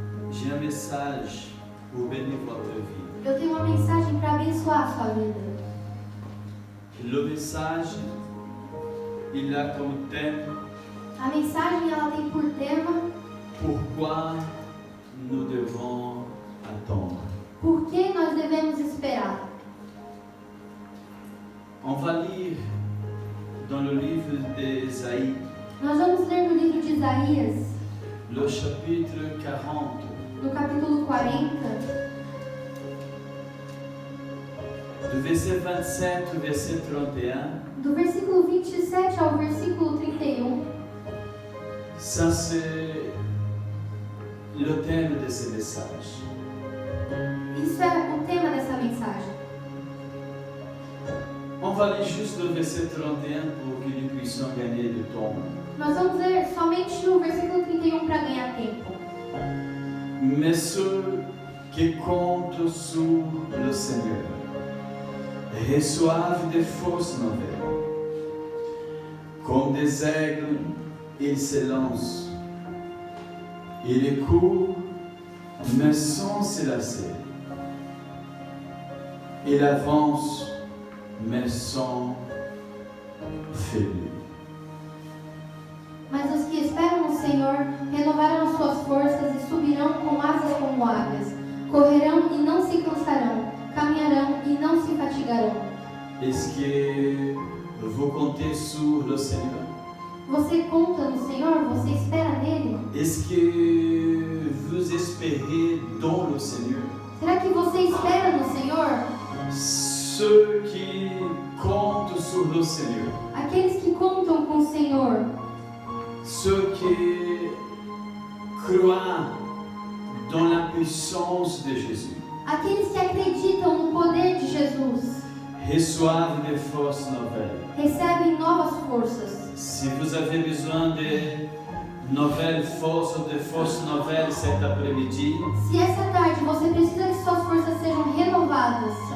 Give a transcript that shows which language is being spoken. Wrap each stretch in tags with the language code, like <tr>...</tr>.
<fr>j'ai un message pour bénir votre vie.</fr> <pt>eu tenho uma mensagem para abençoar a sua vida.</pt> <fr>Le message, il a comme thème</fr> <pt>A mensagem ela tem por tema</pt> <fr>pourquoi nous devons attendre.</fr> <pt>por que nós devemos esperar.</pt> <fr>On va lire dans le livre d'Ésaïe,</fr> <pt>Nós vamos ler no livro de Isaías,</pt> <fr>le chapitre 40,</fr> <pt>no capítulo 40,</pt> <fr>du verset 27 au verset 31.</fr> <pt>do versículo 27 ao versículo 31.</pt> <fr>Ça, c'est le thème de ce message.</fr> <pt>Isso é o tema dessa mensagem.</pt> <fr>On va lire juste le verset 31 pour que nous puissions gagner du temps.</fr> <pt>Nós vamos ler somente o versículo 31 para ganhar tempo.</pt> <fr>Mais ceux qui comptent sur le Seigneur reçoivent de fausses nouvelles. Comme des aigles, ils s'élancent. Ils courent, mais sans se lasser. Ils avancent, mais sans faiblir.</fr> <pt>Mas os que esperam no Senhor renovarão suas forças e subirão com asas como águias. Correrão e não se cansarão, caminharão e não se fatigarão.</pt> <fr>Est-ce que vous comptez sur le Seigneur?</fr> <pt>Você conta no Senhor? Você espera nele?</pt> <fr>Est-ce que vous espérez dans le Seigneur?</fr> <pt>Será que você espera no Senhor?</pt> <fr>Ceux qui comptent sur le Seigneur,</fr> <pt>Aqueles que contam com o Senhor,</pt> <fr>ceux qui croient dans la puissance de Jésus,</fr> <pt>aqueles que acreditam no poder de Jesus,</pt> <fr>reçoivent de fausses nouvelles.</fr> <pt>recebem novas forças.</pt> <fr>Si vous avez besoin de nouvelles forces ou de fausses nouvelles cet après-midi,</fr> <pt>Se essa tarde você precisa que suas forças sejam renovadas,</pt>